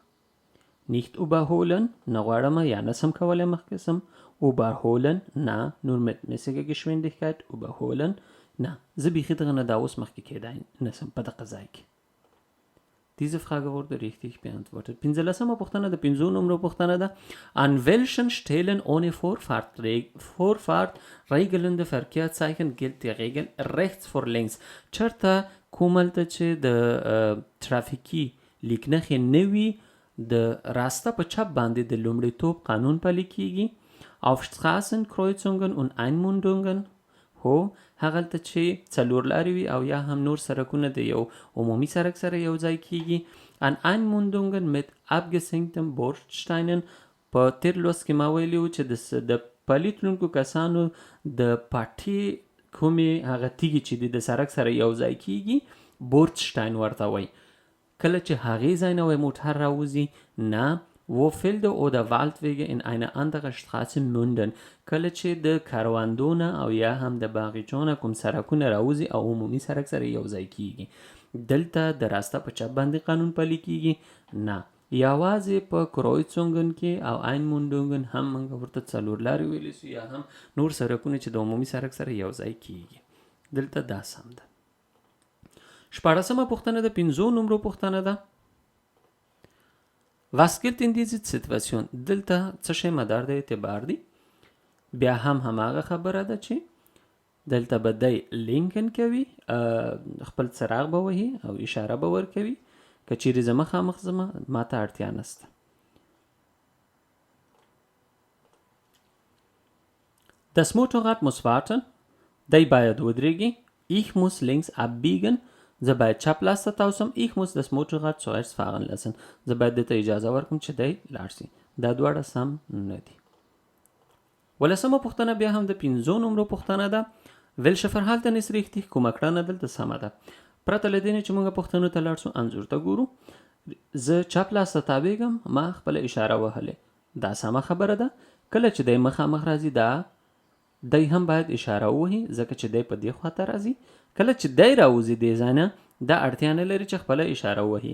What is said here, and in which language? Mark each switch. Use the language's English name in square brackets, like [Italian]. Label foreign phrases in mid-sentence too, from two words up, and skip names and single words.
[German] nicht überholen [Pashto] نه غواړم یا نسم کولی مخکې سم. [German] überholen نه nur mit mäßiger Geschwindigkeit. [Pashto] überholen نه زه بیخي دغه نه دا اوس مخکې کېدای نسم په دغه ځای کې. [German] Diese Frage wurde richtig beantwortet. [Pashto] 15 پوښتنه د 5 نمبر پوښتنه ده. [German] An welchen Stellen ohne Vorfahrt regelende Verkehrszeichen gilt die Regel rechts vor links. [Pashto] چرته کوملته چې د ترافیکي لیکنخې نه وي د راسته په چپ باندې د لومړیتوب قانون پلی کیږي. [German] Auf Straßenkreuzungen und Einmundungen [Pashto] هو هغلته چې څلور لارې وي او یا هم نور سرکونه د یو عمومي سرک سره یو ځای کیږي. [German] An Einmundungen mit abgesenkten Bordsteinen [Pashto] په تیر لوست کې ما ویلي و چې د پلي تلونکو کسانو د پټې کومې هغه تیږې چې د سرک سره یو ځای کیږي بورډشټاین ورته وایي. کله چې هغې ځای نه وای موټر راوځي نه [German] wo Felder oder Waldwege in eine andere Straße münden. [Pashto] کله چې د کاروندونه او یا هم د باغچونه کوم سرکونه راوځي او عمومي سرک سره یو ځای کیږي دلته د راسته په چپ باندې قانون پلی کیږي نه یوازې په کرویڅونګن کې او einmundungen هم موږ ورته څلور لارې ویلی سو یا هم نور سرکونه چې د عمومي سرک سره یو ځای کیږي دلته دا سم ده. 14 پوښتنه د 5 نمبر پوښتنه ده. [German] Was gilt in dieser Situation؟ [Pashto] دلته څه شی مدار د اعتبار دی. بیا هم هماغه خبره ده چې دلته به دی لینکن کوي خپل څراغ به وهي او اشاره به ورکوي که چیرې زه مخامخ ځمه ما ته اړتیا نسته. [German] Das Motorrad muss warten. [Pashto] دی باید ودرېږي. [German] Ich muss links abbiegen. [Pashto] زه باید چپ لاس ته تاوسم. [German] Ich muss das Motorrad zuerst fahren lassen. [Pashto] زه باید دته اجازه ورکم چې دی لاړ شي. دا دواړه سم نه دي. 15 پوښتنه بیا هم د 5 نمبر پوښتنه ده. [German] Welche Verhalten ist richtig؟ [Pashto] کومه کړنه دلته سمه ده. پرته له دې نه چې موږ پوښتنو ته لاړ شو انځور ته ګورو. زه چپ لاس ته تاویږم ما خپل اشاره وهلې دا سمه خبره ده. کله چې دی مخامخ راځي دا دی هم باید اشاره ووهي ځکه چې دی په دې خواته راځي. کله چې دی راوځي دې ځای نه دا اړتیا نه لري چې خپله اشاره ووهي.